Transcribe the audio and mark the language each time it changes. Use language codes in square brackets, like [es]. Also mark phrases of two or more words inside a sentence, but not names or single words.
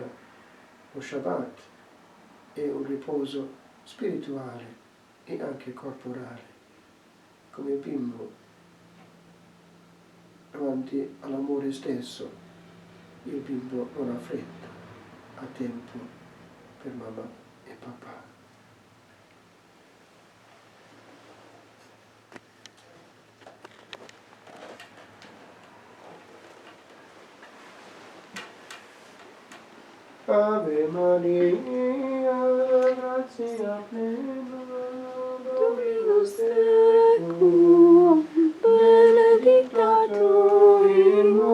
[it] Lo Shabbat è un riposo spirituale e anche corporale. Come il bimbo davanti all'amore stesso, il bimbo non ha fretta, ha tempo per mamma e papà. [la] Ave Maria, grazia plena, Dominus tecum, benedicta tu in